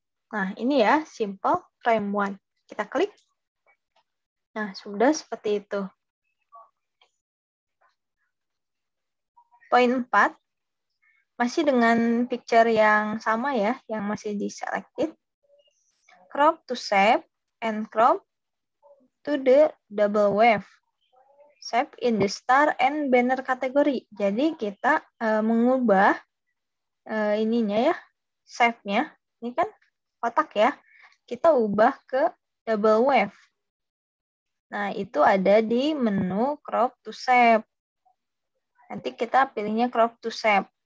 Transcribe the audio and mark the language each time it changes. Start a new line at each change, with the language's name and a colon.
Indonesian: Nah, ini ya, simple frame white. Kita klik. Nah, sudah seperti itu. Poin 4, masih dengan picture yang sama ya, yang masih di-selected.
English: Crop to shape and crop to the double wave. Shape in the star and banner kategori.
Indonesian: Jadi kita mengubah ininya ya, shape-nya. Ini kan kotak ya. Kita ubah ke double wave. Nah, itu ada di menu crop to shape. Nanti kita pilihnya crop to shape.